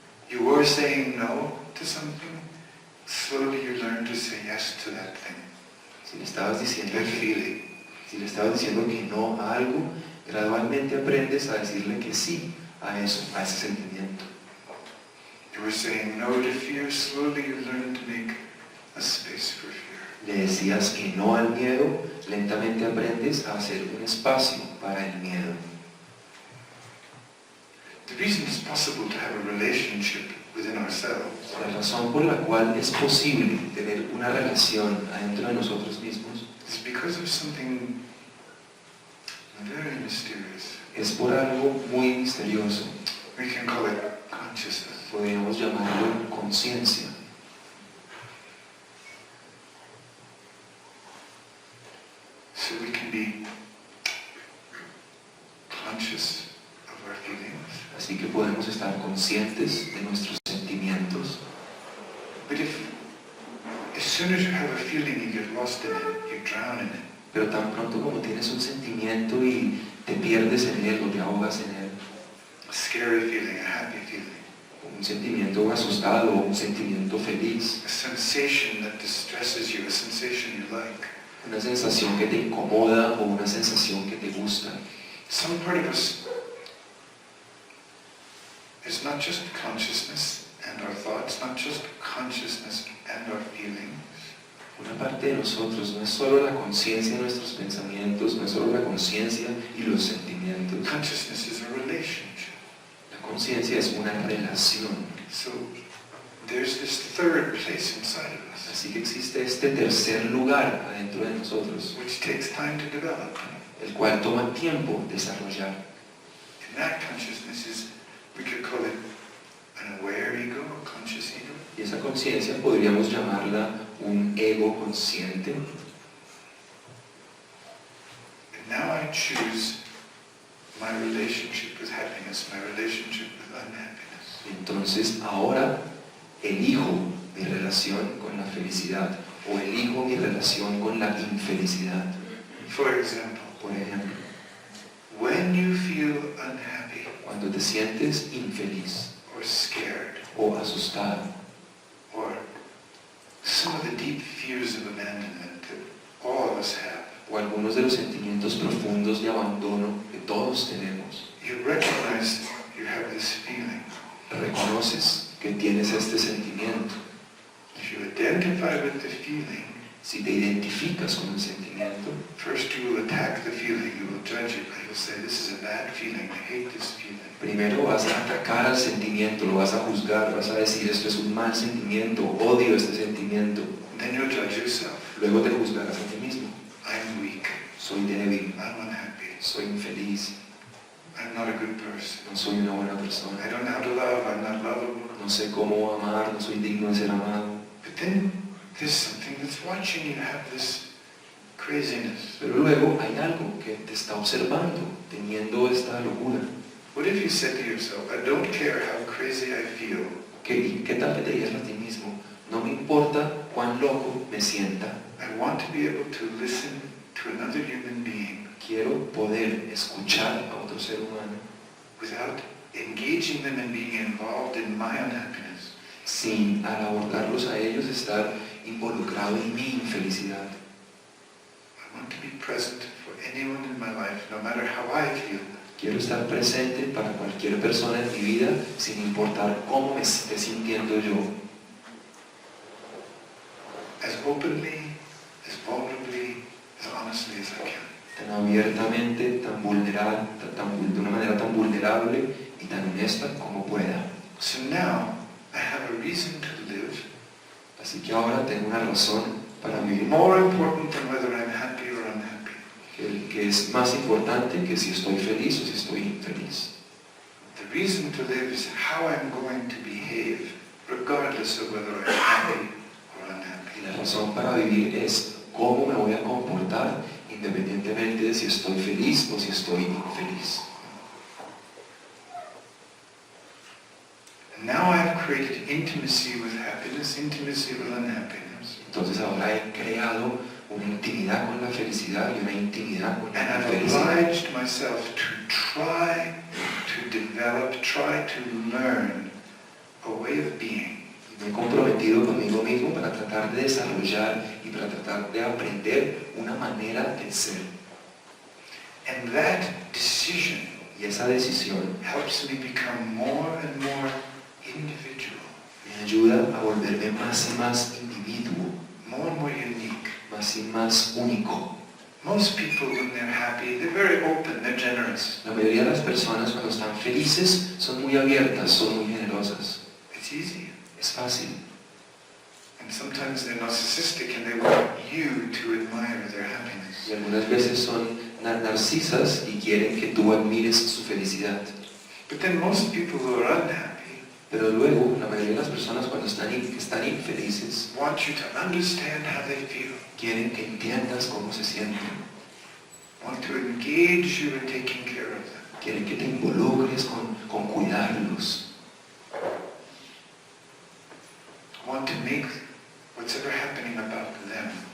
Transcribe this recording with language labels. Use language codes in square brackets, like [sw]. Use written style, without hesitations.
[en] You were saying no to something, slowly you learn to say yes to that thing, [es] Si le estabas diciendo [en] that [es] que, [en] feeling. [es] si le estabas diciendo que no a algo, gradualmente aprendes a decirle que sí a eso, a ese sentimiento. [en] You were saying no to fear, slowly you learn to make a space for fear. [es] Le decías que no al miedo, lentamente aprendes a hacer un espacio para el miedo. [en] The reason it's possible to have a relationship within ourselves [es] La razón por la cual es posible tener una relación adentro de nosotros mismos [en] is because of something very mysterious. [es] es por algo muy misterioso. [en] We can call it consciousness. [es] Podríamos llamarlo conciencia. [en] So we can be conscious of our feelings. [es] Así que podemos estar conscientes de nuestros sentimientos. [en] But as soon as you have a feeling, you get lost in it, you drown in it. [es] Pero tan pronto como tienes un sentimiento y te pierdes en él o te ahogas en él, [en] A scary feeling, a happy feeling, [es] un sentimiento asustado o un sentimiento feliz, [en] a sensation that distresses you, a sensation you like. [es] una sensación que te incomoda o una sensación que te gusta. [en] Some part of us is not just consciousness and our thoughts, not just consciousness and our feelings. [es] Una parte de nosotros no es solo la conciencia de nuestros pensamientos, no es solo la conciencia y los sentimientos. [en] Consciousness is a relationship. [es] La conciencia es una relación. [en] So there's this third place inside of us, [es] Así que existe este tercer lugar adentro de nosotros, [en] which takes time to develop. [es] el cual toma tiempo desarrollar. [en] And that consciousness is, we could call it an aware ego, a conscious ego. [es] Y esa conciencia podríamos llamarla un ego consciente. [en] And now I choose my relationship with happiness, my relationship with unhappiness. [es] Entonces ahora elijo mi relación con la felicidad o elijo mi relación con la infelicidad. [en] For example, [es] Por ejemplo, [en] when you feel unhappy [es] cuando te sientes infeliz [en] or scared, [es] o asustado, [en] or some of the deep fears of abandonment that all of us have, [es] o algunos de los sentimientos profundos de abandono que todos tenemos, [en] you recognize you have this feeling. [es] reconoces que tienes este sentimiento. [en] If you identify with the feeling, [es] Si te identificas con el sentimiento, [en] first you will attack the feeling, you will judge it, you'll say, this is a bad feeling, I hate this feeling. [es] primero vas a atacar al sentimiento, lo vas a juzgar, vas a decir esto es un mal sentimiento, odio este sentimiento. [en] Then you'll judge yourself. [es] Luego te juzgarás a ti mismo. [en] I'm weak, [es] Soy débil, [en] I'm unhappy, [es] soy infeliz, [en] I'm not a good person. [es] no soy una buena persona, [en] I don't know how to love, I'm not lovable. [es] no sé cómo amar, no soy digno de ser amado. [en] But then there's something that's watching you have this craziness. [es] Pero luego hay algo que te está observando, teniendo esta locura. [en] What if you said to yourself, I don't care how crazy I feel, [es] ¿Qué tal que te digas a ti mismo? No me importa cuán loco me sienta, [en] I want to be able to listen to another human being [es] quiero poder escuchar a otro ser humano [en] without engaging them and being involved in my unhappiness. [es] sin al abordarlos a ellos estar involucrado en mi infelicidad. [en] I want to be present for anyone in my life, no matter how I feel. [es] Quiero estar presente para cualquier persona en mi vida sin importar cómo me esté sintiendo yo, [en] As openly, as vulnerably, as honestly as I can. [es] tan abiertamente, tan vulnerable, de una manera tan vulnerable y tan honesta como pueda. [en] So now, I have a reason to live, [es] Así que ahora tengo una razón para vivir, [en] more important than whether I'm happy or unhappy. [es] que es más importante que si estoy feliz o si estoy infeliz. [en] The reason to live is how I'm going to behave, regardless of whether I'm happy or unhappy. [es] Y la razón para vivir es cómo me voy a comportar independientemente de si estoy feliz o si estoy infeliz. [en] And now I've created intimacy with happiness, intimacy with unhappiness. [es] Entonces ahora he creado una intimidad con la felicidad y una intimidad con [en] And [es] la [en] I've [es] infelicidad. [en] obliged myself to try to develop, try to learn a way of being [es] Me he comprometido conmigo mismo para tratar de desarrollar y para tratar de aprender una manera de ser. [en] And that decision [es] Y esa decisión [en] helps me become more and more individual, [es] me ayuda a volverme más y más individuo, [en] more and more unique. [es] más y más único. [en] Most people, when they're happy, they're very open, they're generous. [es] La mayoría de las personas cuando están felices son muy abiertas, son muy generosas. [en] It's easy. [es] Es fácil. [en] And sometimes they're narcissistic and they want you to admire their happiness. [es] Y algunas veces son narcisas y quieren que tú admires su felicidad. [en] But then most people who are unhappy [es] Pero luego, la mayoría de las personas cuando están infelices [en] want you to understand how they feel, [es] quieren que entiendas cómo se sienten. [en] want to engage you in taking care of them. [es] Quieren que te involucres con cuidarlos. [en] Want to make what's ever happening about them